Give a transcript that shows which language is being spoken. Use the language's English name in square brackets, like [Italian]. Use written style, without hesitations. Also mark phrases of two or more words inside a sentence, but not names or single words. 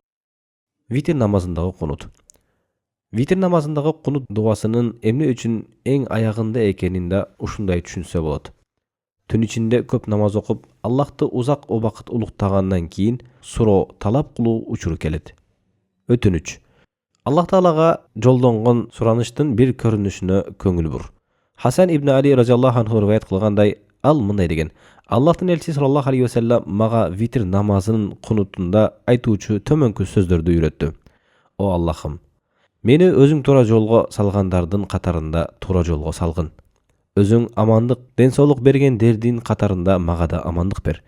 [Kyrgyz] Витр намазындагы кунут. Витр намазындагы кунут дуасынын эмне үчүн эң аягында экенин да ушундай түшүнсө болот. Түн ичинде көп намаз окуп, Аллахты узак убакыт улуктагандан кийин суроо талап кылуу учуру келет. Өтүнүч. Аллах Таалага жолдонгон сураныштын бир көрүнүшүнө көңүл бур. Хасан ибн Али [Arabic] رضي الله عنه [Kyrgyz] риваят кылгандай, ал мындай деген: Аллахтын элчиси [Arabic] صلى الله عليه وسلم [Kyrgyz] мага витр намазынын кунутунда айтуучу төмөнкү сөздөрдү үйрөттү. О Аллахым, мени өзүң туура жолго салгандардын катарында туура жолго салгын. Өзүң амандык, ден соолук бергендердин катарында мага да амандык бер.